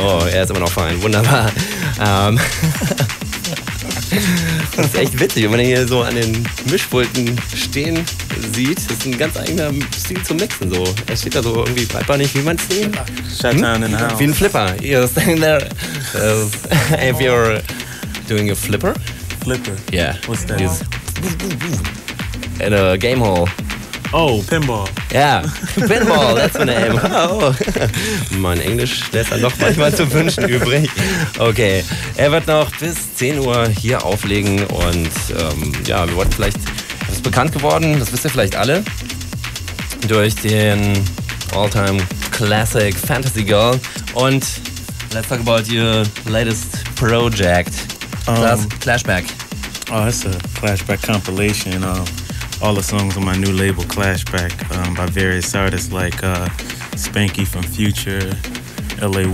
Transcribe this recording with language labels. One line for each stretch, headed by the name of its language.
German: Oh, er ist immer noch fine. Wunderbar. Das ist echt witzig, wenn man hier so an den Mischpulten stehen sieht. Das ist ein ganz eigener Stil zum Mixen. So. Er steht da so irgendwie, weiß man nicht, wie man es sieht.
English: Shut down in the house.
German: Wie ein Flipper.
English: You're standing there. If you're doing a flipper? Flipper. Yeah. What's that? He's in a game hall. Oh, pinball. Yeah. Pinball, that's the name. Oh.
German: Mein Englisch lässt dann doch manchmal zu wünschen übrig. Okay. Er wird noch bis 10 Uhr hier auflegen und ja, wir wollten vielleicht. Es ist bekannt geworden, das wisst ihr vielleicht alle, durch den All-Time Classic Fantasy Girl.
English: Und let's talk about your latest project. Clashback. Oh, it's a Clashback compilation. All the songs on my new label, Clashback, by various artists like Spanky from Future, L.A.